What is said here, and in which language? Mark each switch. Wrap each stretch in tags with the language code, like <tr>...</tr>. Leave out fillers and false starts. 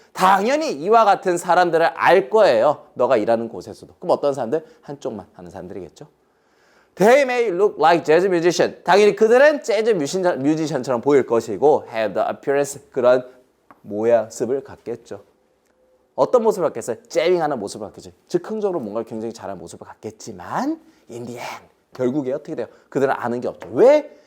<ko>당연히 이와 같은 사람들을 알 거예요. 너가 일하는 곳에서도. 그럼 어떤 사람들? 한쪽만 하는 사람들이겠죠.</ko> <en>They may look like jazz musician.</en> <ko>당연히 그들은 재즈 뮤지션처럼 보일 것이고</ko> <en>have the appearance,</en> <ko>그런 모습을 갖겠죠. 어떤 모습을 갖겠어요? 재밍하는 모습을 갖겠죠. 즉흥적으로 뭔가를 굉장히 잘하는 모습을 갖겠지만</ko> <en>in the end,</en> <ko>결국에 어떻게 돼요? 그들은 아는 게 없죠. 왜?</ko>